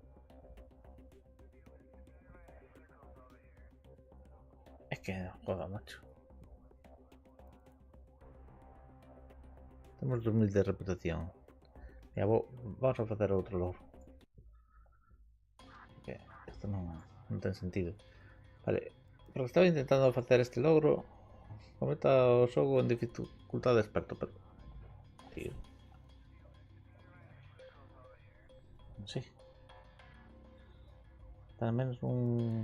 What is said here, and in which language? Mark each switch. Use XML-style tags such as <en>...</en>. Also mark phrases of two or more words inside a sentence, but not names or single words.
<es>Es que no juega, macho. Tenemos 2000 de reputación. Ya, vamos a hacer otro lore.</es> <gl>Okay. Isto non ten sentido. Vale, porque estaba intentando facer este logro. Cometa o xogo en dificultade experto, pero...</gl> <es>Tío. Sí. Al menos un...</es>